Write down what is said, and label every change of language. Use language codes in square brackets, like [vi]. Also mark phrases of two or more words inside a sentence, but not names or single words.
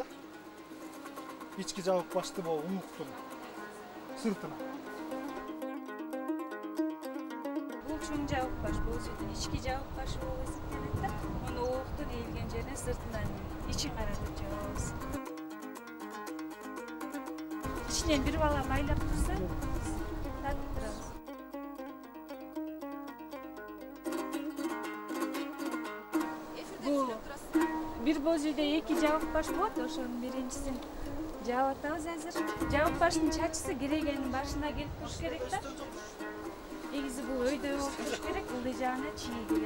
[ky] Ички жабык башты бул ууктун сыртына. Бул чоң жабык баш, бул үйдүн ички жабык башы болуп эсептелет да. Муну ууктун ийилген жерине сыртынан ичин каратып жабабыз. Ичинден бир бала майлап турса, тартып турабыз. Бу бир боз үйдө 2 жабык баш болот, ошонун биринчисин жаап атабыз азыр. Жабык баштын чачысы керегенин башына келип туруш керек да. Негизи бул өйдө болуп туруш керек, ылдый жагына чийи келет.